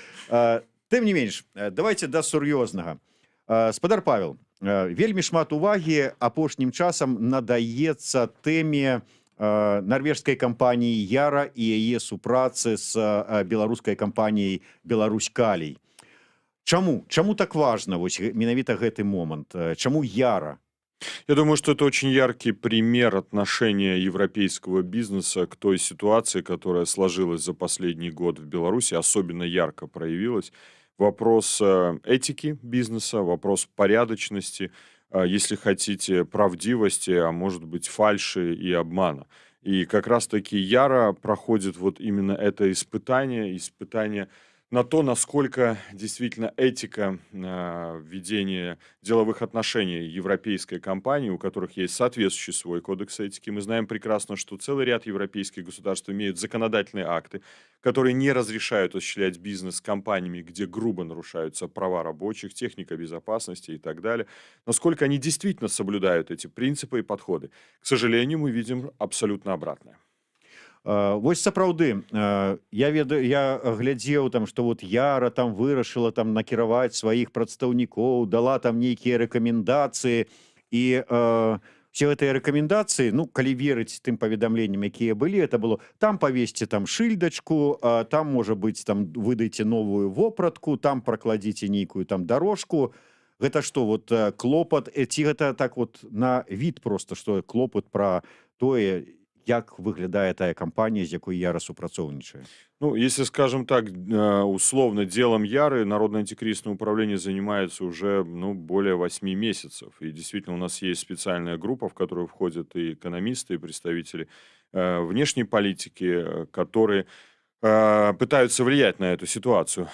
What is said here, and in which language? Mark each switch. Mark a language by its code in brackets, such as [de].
[be] Тым не менш, давайте да сур'ёзнага. Спадар Павел, вельмі шмат увагі апошнім часам надаецца тэме нарвежскай кампаніі Яра і яе супрацы з беларускай кампаніяй Беларусь-Калій. Чаму так важна вось менавіта гэты момант? Чаму Яра? [ru] Я думаю, что это очень яркий пример отношения европейского бизнеса к той ситуации, которая сложилась за последний год в Беларуси, особенно ярко проявилась. Вопрос этики бизнеса, вопрос порядочности, если хотите, правдивости, а может быть фальши и обмана. И как раз-таки Яра проходит вот именно это испытание на то, насколько действительно этика ведения деловых отношений европейской компании, у которых есть соответствующий свой кодекс этики. Мы знаем прекрасно, что целый ряд европейских государств имеют законодательные акты, которые не разрешают осуществлять бизнес с компаниями, где грубо нарушаются права рабочих, техника безопасности и так далее. Насколько они действительно соблюдают эти принципы и подходы. К сожалению, мы видим абсолютно обратное. [be] Вось сапраўды, я глядзеў там, што вот Яра там вырашыла там накіраваць сваіх прадстаўнікоў, дала там нейкія рэкамендацыі, і все гэтыя рэкамендацыі, ну калі верыць тым паведамленням, якія былі, [ru] это было [be] там павесці там шыльдачку, там можа быць там выдайце новую вопратку, там пракладзіце нейкую там дорожку. Гэта што вот клопат, ці гэта так вот на від просто, што клопат пра тое, як выглядае тая кампанія, з якой Яра супрацоўнічае? [ru] Ну, если, скажем так, условно, делом Яры Народное антикризисное управление занимается уже более 8 месяцев. И действительно у нас есть специальная группа, в которую входят и экономисты, и представители внешней политики, которые пытаются влиять на эту ситуацию.